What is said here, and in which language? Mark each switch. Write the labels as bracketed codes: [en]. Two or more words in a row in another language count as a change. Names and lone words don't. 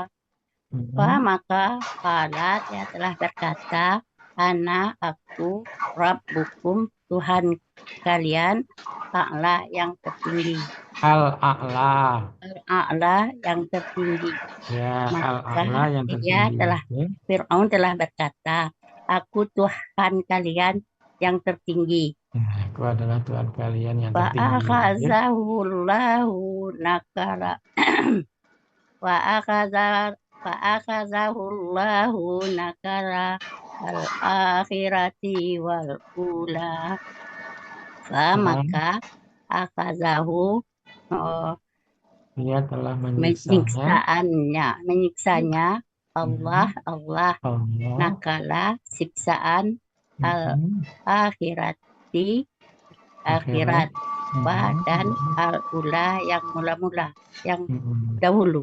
[id] Maka dia telah berkata, aku Rabbukum, Tuhan kalian, a'la yang tertinggi. Al-A'la. Al-a'la yang tertinggi. Ya, Al-A'la yang tertinggi. Fir'aun telah berkata, aku Tuhan kalian yang tertinggi. Nah, aku adalah Tuhan kalian yang tertinggi. [ar] فأخذه الله نكال. فأخذه الله نكال الآخرة والأولى. [id] Maka akhazahu, dia telah menyiksanya Allah nakala siksaan al-akhirati akhirat dan al-ula yang mula-mula, yang dahulu.